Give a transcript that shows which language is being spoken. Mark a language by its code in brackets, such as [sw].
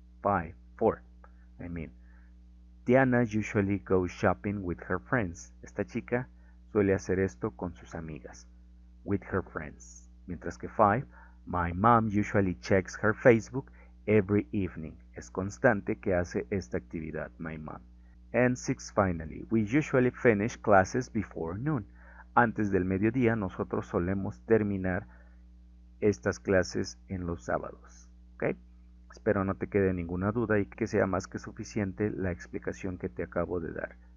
[en] 4, Diana usually goes shopping with her friends. [es] Esta chica suele hacer esto con sus amigas. [en] With her friends. [es] Mientras que [en] 5, my mom usually checks her Facebook every evening. [es] Es constante que hace esta actividad, [en] my mom. And 6, finally, we usually finish classes before noon. [es] Antes del mediodía nosotros solemos terminar estas clases en los sábados. ¿Ok? Espero no te quede ninguna duda y que sea más que suficiente la explicación que te acabo de dar.